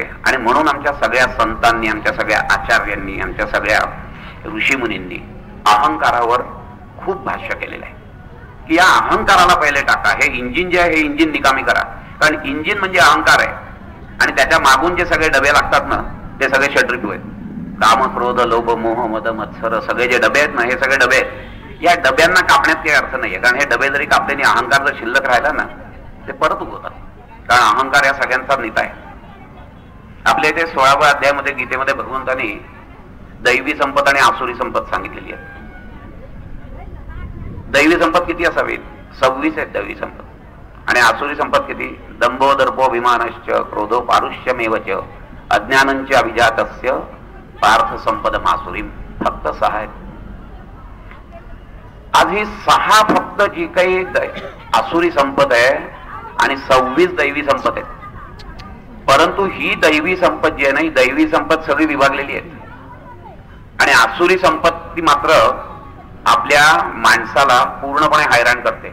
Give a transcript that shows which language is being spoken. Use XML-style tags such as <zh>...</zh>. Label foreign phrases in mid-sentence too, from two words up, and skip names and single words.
<mr>आणि म्हणून आमच्या सगळ्या संतांनी, आमच्या सगळ्या आचार्यांनी, आमच्या सगळ्या ऋषीमुनींनी अहंकारावर खूप भाष्य केलेलं आहे की या अहंकाराला पहिले टाका. हे इंजिन जे आहे हे इंजिन निकामी करा. कारण इंजिन म्हणजे अहंकार आहे आणि त्याच्या मागून जे सगळे डबे लागतात ना ते सगळे षड्रिपू आहेत. काम, क्रोध, लोभ, मोह, मद, मत्सर सगळे जे डबे आहेत ना हे सगळे डबे आहेत. या डब्यांना कापण्यात काही अर्थ नाहीये. कारण हे डबे जरी कापले आणि अहंकार जर शिल्लक राहिला ना ते परत उगवतात. कारण अहंकार या सगळ्यांचा नेता आहे. आपल्या इथे 16व्या अध्यायामध्ये गीतेमध्ये भगवंतांनी दैवी संपत आणि आसुरी संपत सांगितलेली आहे. दैवी संपत किती असावी? 26 आहेत दैवी संपत. आणि आसुरी संपत किती?</mr> <sa>दंभो दर्पो अभिमानश्च क्रोधो पारुष्यमेवच अज्ञानंच अभिजातस्य पार्थ संपदम आसुरीम.</sa> <mr>फक्त 6 आहेत. आज ही 6 फक्त जी काही आसुरी संपत आहे आणि 26 दैवी संपत आहेत. परंतु ही दैवी संपत जी आहे ना ही दैवी संपत सगळी विभागलेली आहे आणि आसुरी संपत्ती मात्र आपल्या माणसाला पूर्णपणे हैराण करते.</mr>